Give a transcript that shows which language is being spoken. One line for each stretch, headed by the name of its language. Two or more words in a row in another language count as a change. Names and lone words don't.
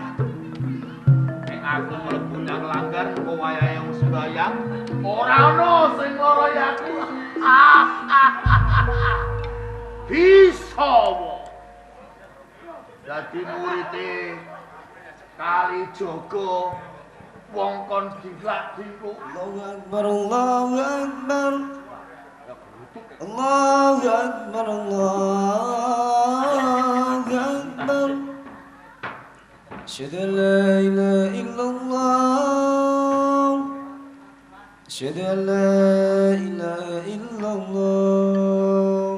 Javanese: Nek aku mlebu nang langgar engko wayahe wong sembayang, ora ono sing lara aku. Bisa wae. Dadi murite Kali Jogo wong kon diglak-dingkluk.
Arabic: الله أكبر، الله أكبر. الله أكبر، الله أكبر. أشهد أن لا إله إلا الله. أشهد أن لا إله إلا الله.